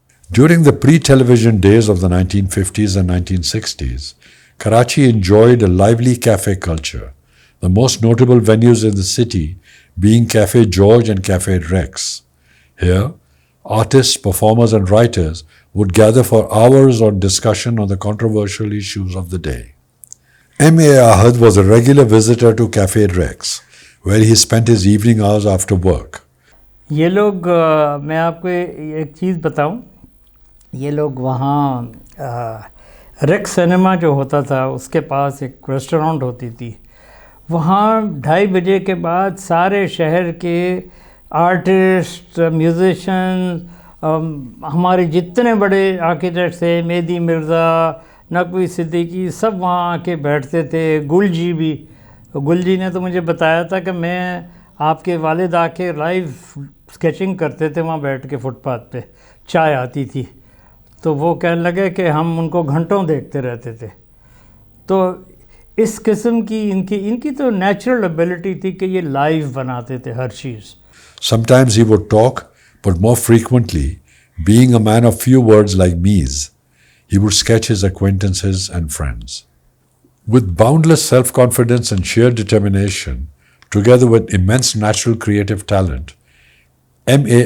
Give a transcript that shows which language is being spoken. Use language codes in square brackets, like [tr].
[en] During the pre-television days of the 1950s and 1960s, Karachi enjoyed a lively cafe culture, the most notable venues in the city being Cafe George and Cafe Rex. Here, artists, performers and writers would gather for hours on discussion on the controversial issues of the day. M.A. Ahed was a regular visitor to Cafe Rex, where he spent his evening hours after work. [hi] ये लोग मैं आपको एक चीज़ बताऊं, ये लोग वहाँ racks cinema जो होता था उसके पास एक रेस्टोरेंट होती थी, वहाँ 2:30 बजे के बाद सारे शहर के आर्टिस्ट, म्यूज़िशियन, हमारे जितने बड़े आर्किटेक्ट थे, मेहदी मिर्ज़ा, नकवी सिद्दीकी, सब वहाँ आके बैठते थे। गुलजी भी, गुलजी ने तो मुझे बताया था कि मैं आपके वालिद आके लाइव स्केचिंग करते थे वहाँ बैठ के फुटपाथ पे, चाय आती थी तो वो कहने लगे कि हम उनको घंटों देखते रहते थे। तो इस किस्म की इनकी तो नेचुरल एबिलिटी थी कि ये लाइव बनाते थे हर चीज़। [en] Sometimes he would talk, but more frequently, being a man of few words like me's, he would sketch his acquaintances and friends. With boundless self-confidence and sheer determination, together with immense natural creative talent, M.A.